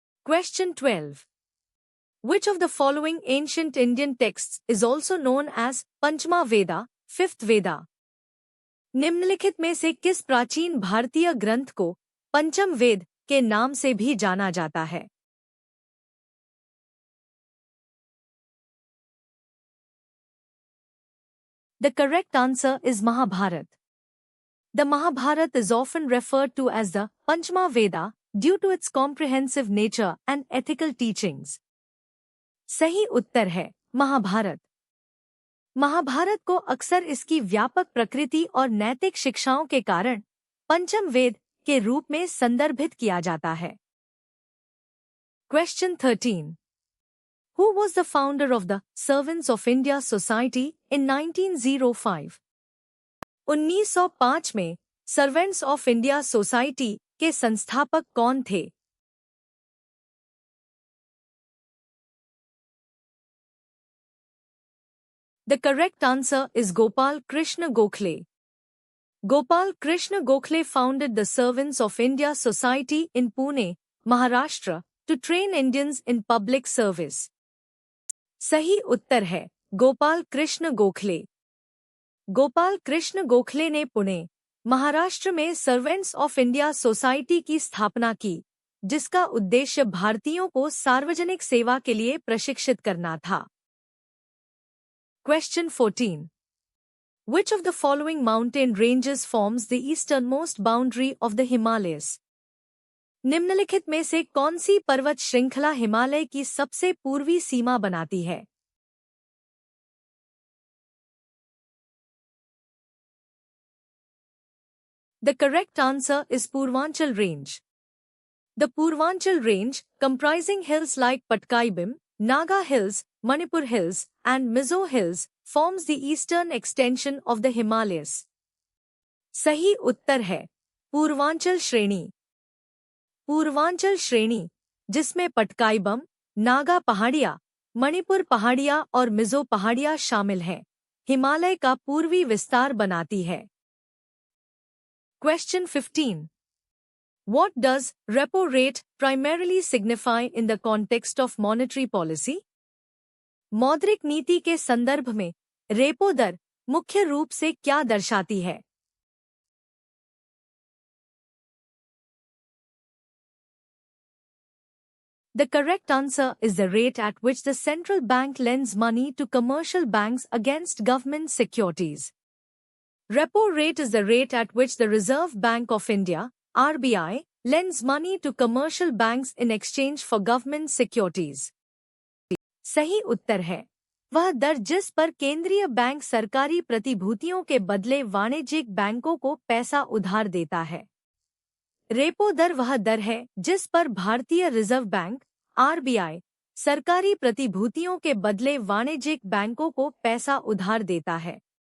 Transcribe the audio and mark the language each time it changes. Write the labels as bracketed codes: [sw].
[en] Question 12. Which of the following ancient Indian texts is also known as Panchama Veda, Fifth Veda? [hi] निम्नलिखित में से किस प्राचीन भारतीय ग्रंथ को पंचम वेद के नाम से भी जाना जाता है? [en] The correct answer is Mahabharata. The Mahabharata is often referred to as the Panchama Veda due to its comprehensive nature and ethical teachings. [hi] सही उत्तर है महाभारत। महाभारत को अक्सर इसकी व्यापक प्रकृति और नैतिक शिक्षाओं के कारण पंचम वेद के रूप में संदर्भित किया जाता है। [en] Question 13. Who was the founder of the Servants of India Society in 1905? [hi] 1905 में सर्वेंट्स ऑफ इंडिया सोसाइटी के संस्थापक कौन थे? [en] The correct answer is Gopal Krishna Gokhale. Gopal Krishna Gokhale founded the Servants of India Society in Pune, Maharashtra, to train Indians in public service. [hi] सही उत्तर है गोपाल कृष्ण गोखले। गोपाल कृष्ण गोखले ने पुणे, महाराष्ट्र में servants of India society की स्थापना की, जिसका उद्देश्य भारतीयों को सार्वजनिक सेवा के लिए प्रशिक्षित करना था। [en] Question 14. Which of the following mountain ranges forms the easternmost boundary of the Himalayas? [hi] निम्नलिखित में से कौन सी पर्वत श्रृंखला हिमालय की सबसे पूर्वी सीमा बनाती है? [en] The correct answer is Purvanchal Range. The Purvanchal Range, comprising hills like Patkaibim, Naga Hills, Manipur Hills, and Mizo Hills, forms the eastern extension of the Himalayas. [hi] सही उत्तर है पूर्वांचल श्रेणी। पूर्वांचल श्रेणी, जिसमें पटकाईबम, नागा पहाड़ियाँ, मणिपुर पहाड़ियाँ और मिजो पहाड़ियाँ शामिल हैं, हिमालय का पूर्वी विस्तार बनाती है। [en] Question 15. What does repo rate primarily signify in the context of monetary policy? [hi] मौद्रिक नीति के संदर्भ में रेपो दर मुख्य रूप से क्या दर्शाती है? [en] The correct answer is the rate at which the central bank lends money to commercial banks against government securities. Repo rate is the rate at which the Reserve Bank of India, RBI, lends money to commercial banks in exchange for government securities. [hi] सही उत्तर है वह दर जिस पर केंद्रीय bank सरकारी प्रतिभूतियों के बदले वाणिज्यिक बैंकों को पैसा उधार देता है। रेपो दर वह दर है जिस पर भारतीय रिजर्व बैंक, RBI, सरकारी प्रतिभूतियों के बदले वाणिज्यिक बैंकों को पैसा उधार देता है।